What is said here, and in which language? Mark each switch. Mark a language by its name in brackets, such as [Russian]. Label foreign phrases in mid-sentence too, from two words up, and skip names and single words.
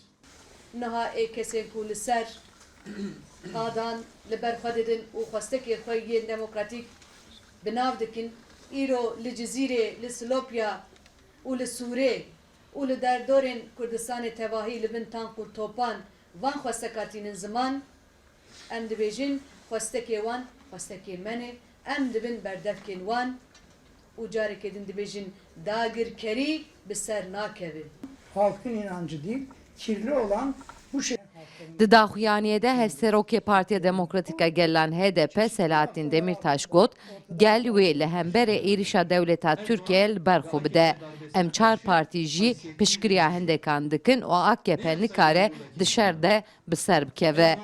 [Kurdish] Niha kesên ku li ser qadan li ber xwe didin û xwestekê xwe yên demokratîk bi nav dikin, îro li Cizîrê, li Silopya û li Sûrê û li derdorên Kurdistanê tevahî li bin tank û topan van xwestekatînin ziman, em dibêjin xwestekê wan xwestekê me ne, em dibin berdevkên wan û carekê din dibêjin dagirkerî bi ser nakeve. [Turkish] Halkın inancı değil, kirli olan bu şey. [Kurdish] Di daxuyaniyê hevserokê Partiya Demokratîk gelen HDP Selahattin Demirtaş got, gel wê li hemberê êrişa dewleta Tirkiye li ber xwe bide. Em çar partî jî piştgiriya hendekan dikin û AKP nikare di şer de bi ser bikeve.